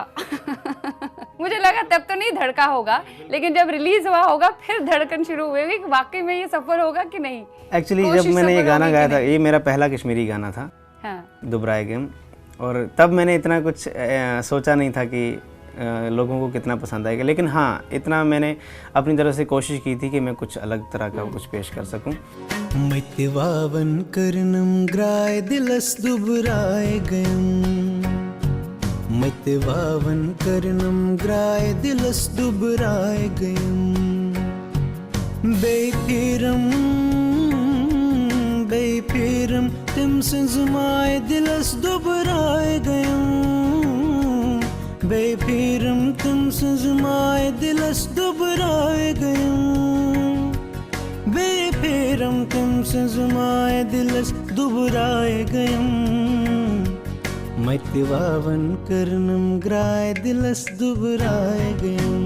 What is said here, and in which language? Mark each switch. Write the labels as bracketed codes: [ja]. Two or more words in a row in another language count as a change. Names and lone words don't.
[hi] मुझे लगा तब तो नहीं धड़का होगा, लेकिन जब रिलीज हुआ होगा फिर धड़कन शुरू हुई होगी कि वाकई में ये सफर होगा कि नहीं। एक्चुअली जब कोशिश मैंने ये सफल गाना होगी गाया कि था, नहीं? ये मेरा पहला कश्मीरी गाना था, हाँ। दुबराए गेम, और तब मैंने इतना कुछ सोचा नहीं था कि लोगों को कितना पसंद आएगा, लेकिन हाँ इतना मैंने अपनी तरफ से कोशिश की थी कि मैं कुछ अलग तरह का कुछ पेश कर सकूं। [ks] मैत्वावन करनम ग्राय दिलस दुबराय गयम, मैत्वावन करनम ग्राय दिलस दुबराय गयम, बेफिरम बेफिरम तिम संजमाय दिलस दुबराय गयम, बेफिरम तिम संजमाय दिलस दुबराय गयम, बेफिरम तिम संजमाय दिलस दुबराय गयम, मैत्वावन करनम ग्राय दिलस दुबराय गयम।